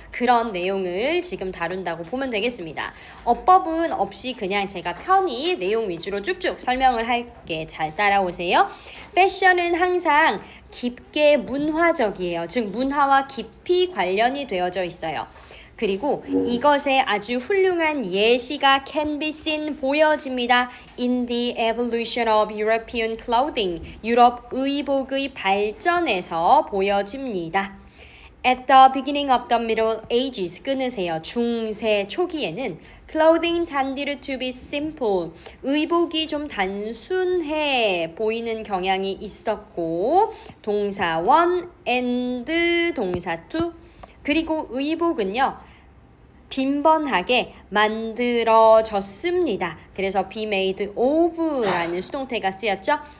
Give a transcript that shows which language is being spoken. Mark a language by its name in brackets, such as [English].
[Korean] 그런 내용을 지금 다룬다고 보면 되겠습니다. 어법은 없이 그냥 제가 편히 내용 위주로 쭉쭉 설명을 할게. 잘 따라오세요. 패션은 항상 깊게 문화적이에요. 즉 문화와 깊이 관련이 되어져 있어요. 그리고 이것의 아주 훌륭한 예시가 [English] can be seen [Korean] 보여집니다. [English] In the evolution of European clothing. [Korean] 유럽 의복의 발전에서 보여집니다. [English] At the beginning of the Middle Ages [Korean] 끊으세요. 중세 초기에는 [English] clothing tended to be simple. [Korean] 의복이 좀 단순해 보이는 경향이 있었고 동사 one and 동사 two 그리고 의복은요. 빈번하게 만들어졌습니다. 그래서 be made of라는 수동태가 쓰였죠.